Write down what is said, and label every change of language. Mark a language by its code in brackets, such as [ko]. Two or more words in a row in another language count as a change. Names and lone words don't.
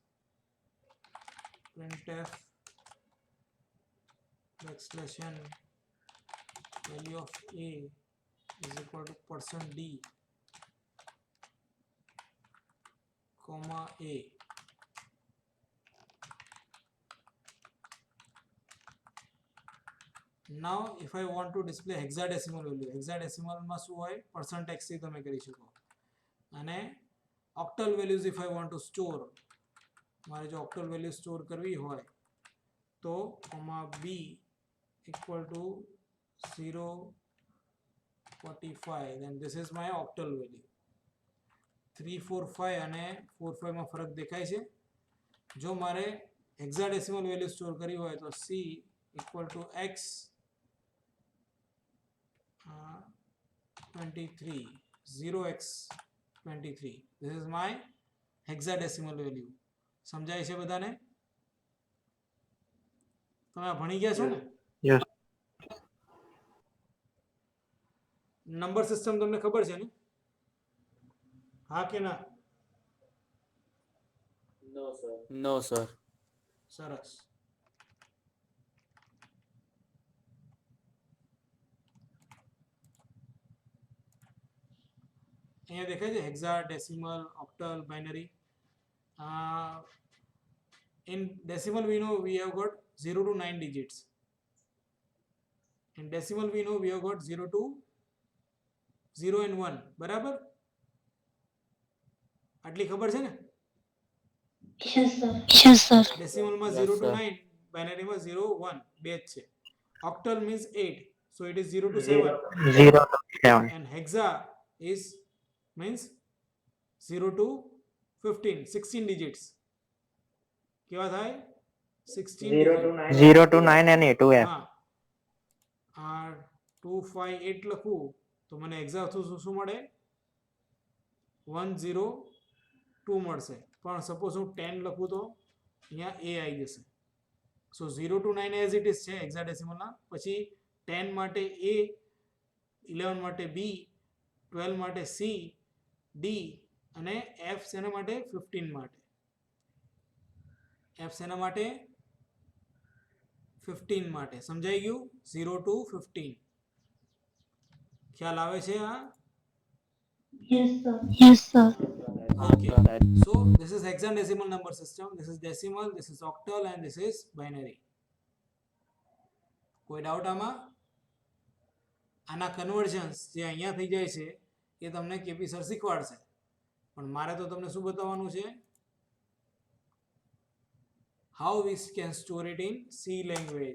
[en] printf backslash n value of a is equal to %d comma a. Now if I want to display hexadecimal value, hexadecimal [gu] માં શું હોય? [en] %x [gu] થી તમે કરી શકો. અને [en] octal values if I want to store, [gu] મારે જો [en] octal value store [gu] કરવી હોય તો b [en] equal to [gu] 045, [en] then this is my octal value. [gu] 345 અને 45 માં ફરક દેખાય છે? જો મારે [en] hexadecimal value store [gu] કરવી હોય તો c [en] equal to x [gu] 23, 0x23. [en] This is my hexadecimal value. [gu] સમજાય છે બધાને? તમે આ ભણી ગયા છો ને? યસ. નંબર સિસ્ટમ તમને ખબર છે ને? હા કે ના? [en] no sir. [gu] સરસ. અહીંયા દેખાય છે [en] hexadecimal, octal, binary. In decimal we know we have got 0 to 9 digits. In decimal we know we have got 0 to 0 and 1. [gu] બરાબર? આટલી ખબર છે ને? [en] Yes, sir. [gu] Decimal માં 0 to 9, binary માં 0, 1, બે જ છે. [en] Octal means 8, so it is 0 to 7. 0 to 7. And hexa is means 0 to 15, 16 digits. [gu] કેવા થાય? [en] 16 digits. 0 to 9 and A to F. [gu] હા, 258 લખું તો મને hexa શું મળે? 102 મળશે. પણ સપોઝ હું 10 લખું તો અહીંયા a આવી જશે. [en] સો 0 to 9 as it is છે હેક્સાડેસિમલના. [gu] પછી 10 માટે a, 11 માટે b, 12 માટે c, d અને f શેના માટે? 15 માટે. f શેના માટે? 15 માટે. સમજાઈ ગયું? 0 to 15. ખ્યાલ આવે છે આ? [en] Yes, sir. Okay. So this is hexadecimal number system. This is decimal, this is octal, and this is binary. [gu] કોઈ ડાઉટ આમાં? આના કન્વર્જન્સ જે અહીંયા થઈ જાય છે એ તમને કેપી સર શીખવાડશે. પણ મારે તો તમને શું બતાવવાનું છે? [en] how we can store it in C language.